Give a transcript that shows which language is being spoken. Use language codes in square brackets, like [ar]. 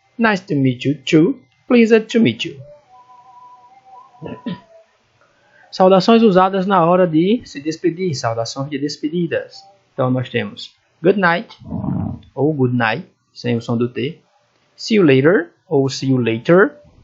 [en] Nice to meet you too. Pleased to meet you. [pt] Saudações usadas na hora de se despedir, saudações de despedidas. Então nós temos good night ou good night, sem o som do T. [en] See you later ou see you later.